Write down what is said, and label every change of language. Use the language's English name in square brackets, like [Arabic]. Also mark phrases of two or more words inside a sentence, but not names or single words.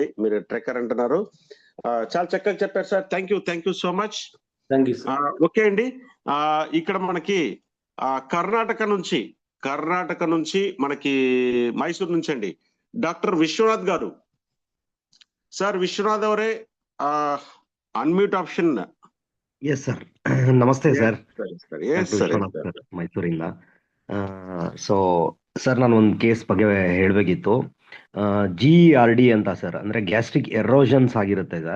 [Telugu] మీరు ట్రెక్కర్ అంటున్నారు, చాలా చక్కగా చెప్పారు సార్. [English] thank you so much. thank you sir. [Telugu] ఓకే అండి, ఇక్కడ మనకి కర్ణాటక నుంచి మనకి మైసూర్ నుంచి అండి డాక్టర్ విశ్వనాథ్ గారు. [Kannada] సార్ ವಿಶ್ವನಾಥ್ ಅವರೇ, [English] unmute option. yes sir, [Kannada] ನಮಸ್ತೆ ಸರ್. [English] yes sir, [Kannada] ಮೈಸೂರಿಂದ. [English] so sir, [Kannada] ನಾನು ಒಂದು ಕೇಸ್ ಬಗ್ಗೆ ಹೇಳಬೇಕಿತ್ತು. GERD ಅಂತ ಸರ್, ಅಂದ್ರೆ [English] gastric erosions [Kannada] ಆಗಿರುತ್ತೆ ಸರ್.